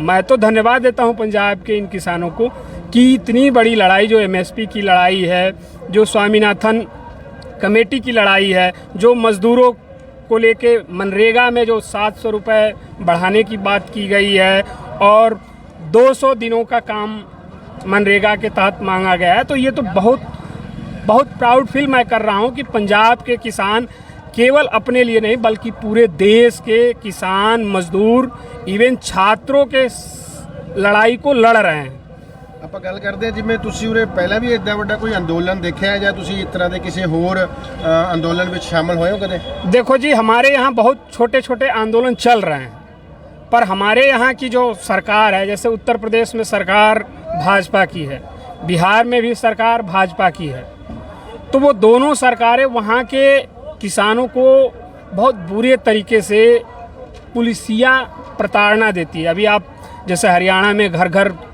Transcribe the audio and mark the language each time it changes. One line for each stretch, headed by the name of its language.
Hindi: मैं तो धन्यवाद देता हूँ पंजाब के इन किसानों को कि इतनी बड़ी लड़ाई जो MSP की लड़ाई है, जो स्वामीनाथन कमेटी की लड़ाई है, जो मज़दूरों को लेके मनरेगा में जो 700 रुपये बढ़ाने की बात की गई है और 200 दिनों का काम मनरेगा के तहत मांगा गया है, तो ये तो बहुत बहुत प्राउड फील मैं कर रहा हूँ कि पंजाब के किसान केवल अपने लिए नहीं बल्कि पूरे देश के किसान, मजदूर, इवन छात्रों के लड़ाई को लड़ रहे हैं।
Punjabi: ਆਪਾਂ ਗੱਲ ਕਰਦੇ ਹਾਂ ਜਿਵੇਂ ਤੁਸੀਂ ਉਰੇ ਪਹਿਲਾਂ ਵੀ ਇੱਦਾਂ ਵੱਡਾ ਕੋਈ ਅੰਦੋਲਨ ਦੇਖਿਆ ਹੈ ਜਾਂ ਤੁਸੀਂ ਇਸ ਤਰ੍ਹਾਂ ਦੇ ਕਿਸੇ ਹੋਰ ਅੰਦੋਲਨ ਵਿੱਚ ਸ਼ਾਮਲ ਹੋਏ ਹੋ कदे?
Hindi: देखो जी, हमारे यहाँ बहुत छोटे छोटे आंदोलन चल रहे हैं, पर हमारे यहाँ की जो सरकार है, जैसे उत्तर प्रदेश में सरकार भाजपा की है, बिहार में भी सरकार भाजपा की है, तो वो दोनों सरकारें वहाँ के किसानों को बहुत बुरे तरीके से पुलिसिया प्रताड़ना देती है। अभी आप जैसे हरियाणा में घर घर